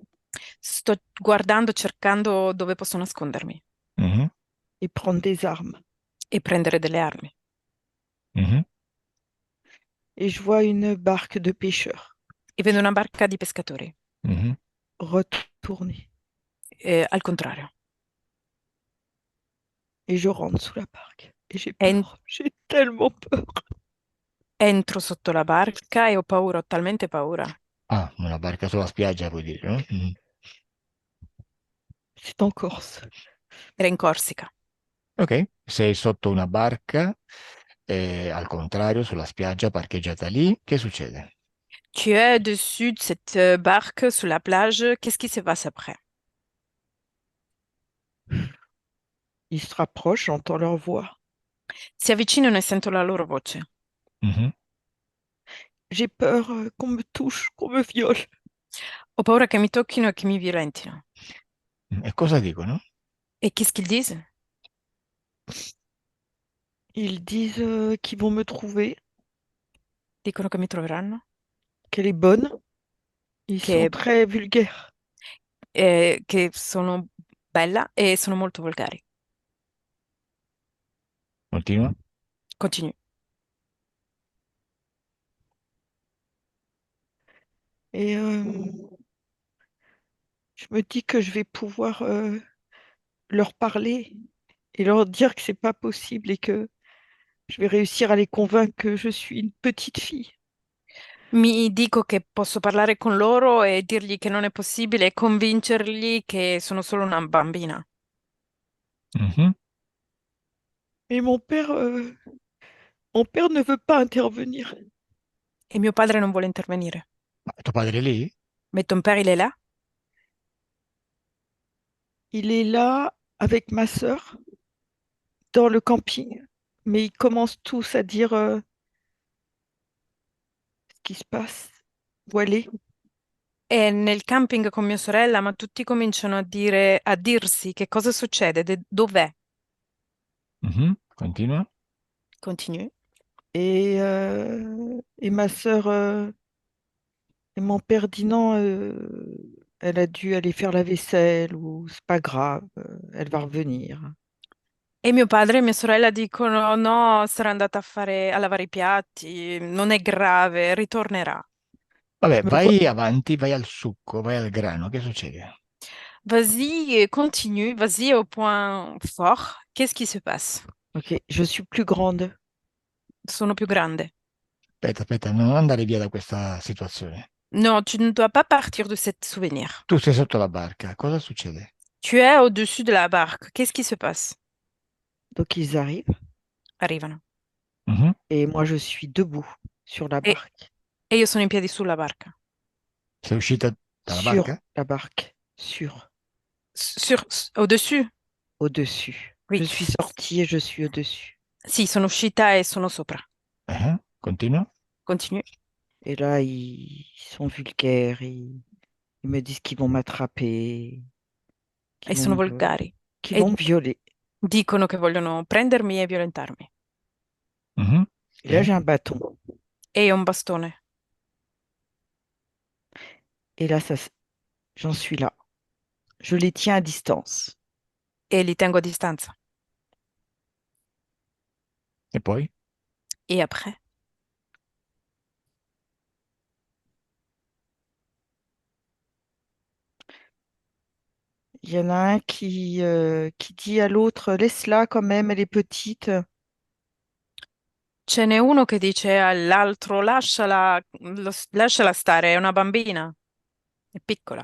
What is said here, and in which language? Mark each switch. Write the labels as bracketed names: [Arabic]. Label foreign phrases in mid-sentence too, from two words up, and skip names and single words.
[Italian] Sto guardando, cercando dove posso nascondermi Mhm, [French] et prendre des armes. [Italian] e prendere delle armi. mhm, [French] Et je vois une barque de pêcheurs [Italian] E vedo una barca di pescatori. mhm. [French] retourner. [Italian] Al contrario. [French] Et je rentre sous la barque. Et j'ai En- peur. J'ai tellement peur. [Italian] Entro sotto la barca e ho paura, ho talmente paura. Ah, una barca sulla spiaggia, vuoi dire, no? Mhm. [French] C'est en Corse. [Italian] Era in Corsica. Ok, sei sotto una barca, al contrario, sulla spiaggia parcheggiata lì, che succede? [French] Tu es dessus de cette barque sur la plage. Qu'est-ce qui se passe après? Ils se rapprochent, j'entends leur voix. [Italian] Si avvicinano e sento la loro voce. Mhm. [French] J'ai peur qu'on me touche, qu'on me viole. [Italian] Ho paura che mi tocchino e che mi violentino. E cosa dicono? [French] E qu'est-ce qu'ils disent? Ils disent qu'ils vont me trouver, [Italian] Dicono che mi troveranno, [French] qu'elle est bonne. Ils sont [Italian] che, [French] très vulgaires. [Italian] che sono bella e sono molto volgari. Continua. [French] Continue. Et je me dis que je vais pouvoir leur parler et leur dire que c'est pas possible et que je vais réussir à les convaincre que je suis une petite fille. [Italian] Mi dico che posso parlare con loro e dirgli che non è possibile e convincerli che sono solo una bambina. Mhm. [French] Et mon père ne veut pas intervenir. [Italian] E mio padre non vuole intervenire. Ma tuo padre è lì? [French] Mais ton père, il est là? Il est là avec ma sœur dans le camping, mais ils commencent tous à dire ce qui se passe, où elle est. [Italian] È nel camping con mia sorella, ma tutti cominciano a dire, a dirsi che cosa succede, dov'è. Mhm. Continua. [French] Continue. Et ma sœur et mon père dit non, elle a dû aller faire la vaisselle ou c'est pas grave, elle va revenir. [Italian] E mio padre e mia sorella dicono: no, sarà andata a lavare i piatti, non è grave, ritornerà. Vabbè, Me vo- vai avanti, vai al succo, vai al grano, che succede? [French] Vas-y, continue, vas-y au point fort. Qu'est-ce qui se passe? Ok, je suis plus grande. [Italian] Sono più grande. Aspetta, aspetta, non andare via da questa situazione. No, [French] tu ne dois pas partir de cet souvenir. [Italian] Tu sei sotto la barca, cosa succede? [French] Tu es au-dessus de la barque. Qu'est-ce qui se passe? Donc ils arrivent [Italian] Arrivano. Mhm. [French] et moi je suis debout sur la [Italian] E, [French] barque. [Italian] e io sono in piedi sulla barca. Sei uscita dalla [French] Sur [Italian] barca? [French] la barque. Sur. Au-dessus? Au-dessus. Oui. Je suis sortie et je suis au-dessus. [Italian] Sì, sono uscita e sono sopra. Continua? [French] Continue. Et là, ils sont vulgaires. Ils me disent qu'ils vont m'attraper, [Italian] E sono volgari. [French] qu'ils [Italian] E [French] vont me violer. [Italian] dicono che vogliono prendermi e violentarmi. Mhm. [French] Et là, [Italian] E? [French] j'ai un bâton. [Italian] E io ho un bastone. [French] Et là, j'en suis là. Je les tiens à distance. [Italian] E li tengo a distanza. E poi? [French] E après? Il y en a un qui dit à l'autre, laisse-la quand même, elle est petite. [Italian] Ce n'è uno che dice all'altro, lasciala stare, è una bambina, è piccola,